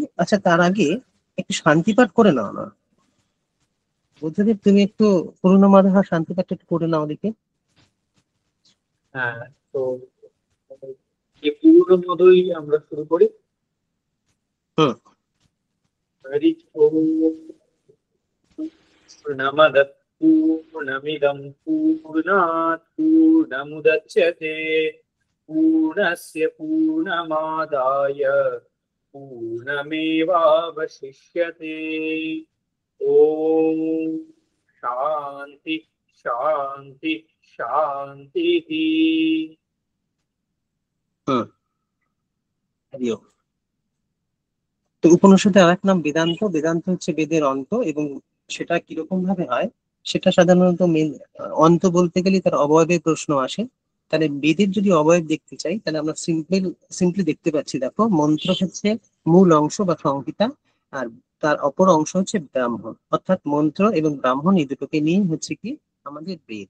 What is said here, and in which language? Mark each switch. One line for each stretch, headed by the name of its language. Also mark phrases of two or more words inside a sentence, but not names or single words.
Bangla: আচ্ছা, তার আগে একটু শান্তিপাঠ করে নাও না বুদ্ধদেব, তুমি একটু করুণা মাধবা শান্তিপাঠটা একটু করে নাও দেখি। হ্যাঁ, তো এই পূর্ণ মতোই আমরা শুরু করি। হুম। হরি ওম।
Sanskrit: पूर्णमदः पूर्णमिदं पूर्णात् पूर्णमुदच्यते पूर्णस्य पूर्णमादाय पूर्णमेवावशिष्यते। ॐ शान्ति शान्ति शान्तिः।
Bangla: হুম। হরি ওম। তো উপনিষদের আরেক নাম বেদান্ত। বেদান্ত হচ্ছে বেদের অন্ত, এবং সেটা কিরকম ভাবে হয় সেটা সাধারণত অন্ত বলতে গেলে তার অবয়বের প্রশ্ন আসে। তাহলে বেদের যদি অবয়ব দেখতে চাই তাহলে আমরা সিম্পলি দেখতে পাচ্ছি, দেখো মন্ত্র হচ্ছে মূল অংশ বা সংহিতা, আর তার অপর অংশ হচ্ছে ব্রাহ্মণ, অর্থাৎ মন্ত্র এবং ব্রাহ্মণ এই দুটোকে নিয়ে হচ্ছে কি আমাদের বেদ।